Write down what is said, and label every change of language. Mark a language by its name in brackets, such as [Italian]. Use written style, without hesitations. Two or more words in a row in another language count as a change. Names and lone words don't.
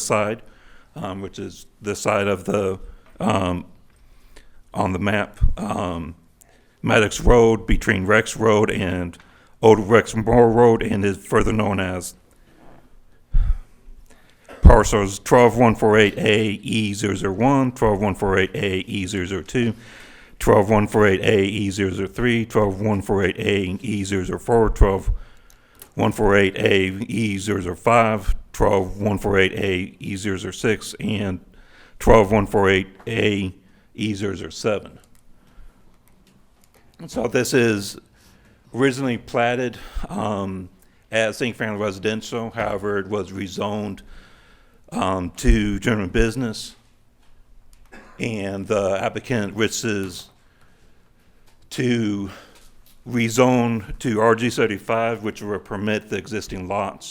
[English] side, which is this side of the, on the map, Maddox Road between Rex Road and Old Rexmore Road, and is further known as parcels 12148A-E001, 12148A-E002, 12148A-E003, 12148A-E004, 12148A-E005, 12148A-E006, and 12148A-E007. So this is originally platted as single-family residential. However, it was rezoned to general business, and the applicant wishes to rezone to RG35, which will permit the existing lots.